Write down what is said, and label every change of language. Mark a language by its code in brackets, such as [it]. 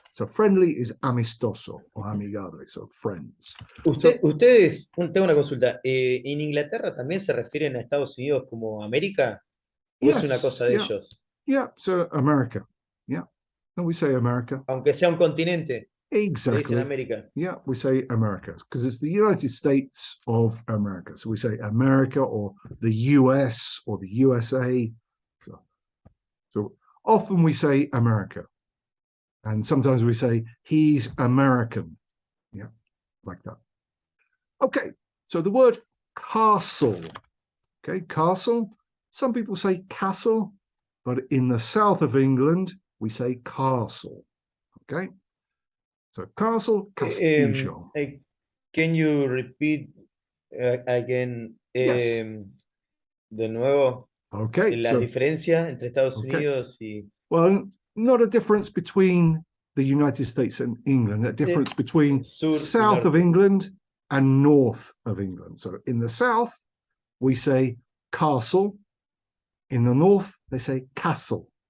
[en] So friendly is amistoso or amigable, so friends. [es] Ustedes, tengo una consulta. ¿En Inglaterra también se refieren a Estados Unidos como América? ¿O es una cosa de ellos? [en] Yeah, so America. Yeah. And we say America. [es] Aunque sea un continente. [en] Exactly. [es] Dicen América. [en] Yeah, we say America because it's the United States of America. So we say America or the US or the USA. So often we say America. And sometimes we say he's American. Yeah, like that. Okay, so the word castle. Okay, castle. Some people say castle, but in the south of England, we say castle. Okay, so castle, castillo. Can you repeat again yes. [es] de nuevo? [en] Okay. [es] La diferencia entre Estados Unidos y... [en] Well, not a difference between the United States and England, a difference between south of England and north of England. So in the south, we say castle. In the north, they say castle.